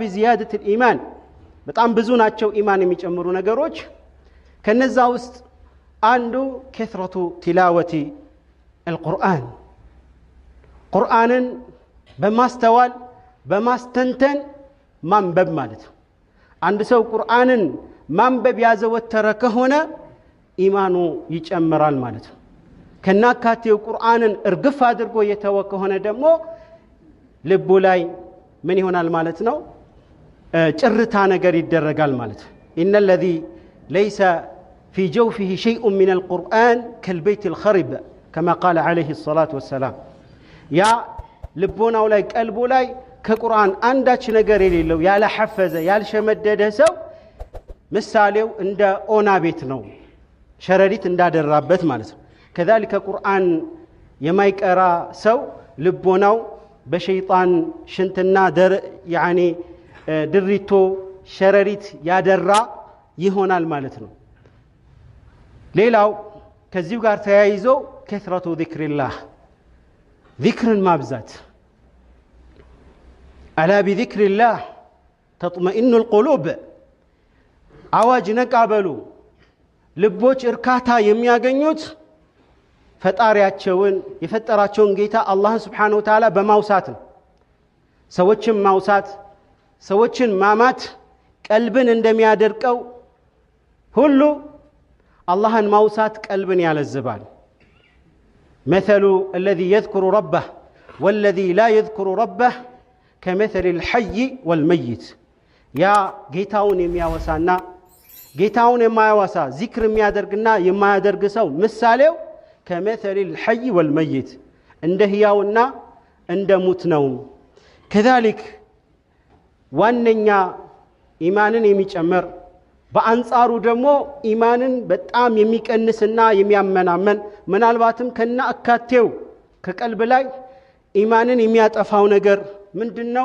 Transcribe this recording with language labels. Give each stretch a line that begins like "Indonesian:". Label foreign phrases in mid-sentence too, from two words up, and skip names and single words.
Arabic: زياده الايمان
Amharic: በጣም ብዙ ናቸው ኢማን የሚጨምሩ ነገሮች። ከነዛ ውስጥ አንዱ
Arabic: كثرة تلاوة القرآن
Amharic: ቁርአንን በማስተዋል በማስተንተን ማንበብ ማለት ነው። አንድ ሰው ቁርአንን ማንበብ ያዘወተረ ከሆነ ኢማኑ ይጨምራል ማለት ነው። ከናካቴው ቁርአንን እርግፍ አድርጎ የተወ ከሆነ ደግሞ ልቡ ላይ ምን ይሆናል ማለት ነው? ጭርታ ነገር ይደረጋል ማለት ነው።
Arabic: إن الذي ليس في جوفه شيء من القرآن كالبيت الخرب كما قال عليه الصلاة والسلام
Amharic: يا ልቦናው ላይ ቀልቡ ላይ ከቁርአን አንዳች ነገር የሌለው ያለ ሐፈዘ ያልሸመደደ ሰው ምሳሌው እንደ ኦና ቤት ነው፣ ሸረሪት እንዳደራበት ማለት ነው። كذلك ቁርአን የማይቀራ ሰው ልቦናው በሸይጣን ሽንትና ድሪቶ ሸረሪት ያደራ ይሆናል ማለት ነው። ሌላው ከዚሁ ጋር ተያይዞ
Arabic: كثرة ذكر الله
Amharic: ذكርን ማብዛት
Arabic: ألا بذكر الله تطمئن القلوب
Amharic: አዋጅ ነቃበሉ ልቦች እርካታ የሚያገኙት ፈጣሪያቸውን የፈጠራቸውን ጌታ አላህን
Arabic: سبحانه وتعالى
Amharic: በማውሳት ነው። ሰዎችን ማውሳት ሰዎችን ማማት ቀልብን እንደሚያደርቀው ሁሉ አላህን ማውሳት ቀልብን ያለዝባል።
Arabic: مثل الذي يذكر ربه والذي لا يذكر ربه كمثل الحي والميت
Amharic: يا ጌታውን የሚያወሳና ጌታውን የማያወሳ ዚክር የሚያደርግና የማያደርግ ሰው ምሳሌው
Arabic: كمثل الحي والميت
Amharic: እንደ ህያውና እንደ ሙት ነው። كذلك ዋነኛ ኢማንን የሚጨምር በአንጻሩ ደግሞ ኢማንን በጣም የሚቀንስና የሚያመናመን ምናልባትም ከና አካቴው ከቀልብ ላይ ኢማንን የሚያጠፋው ነገር ምንድነው?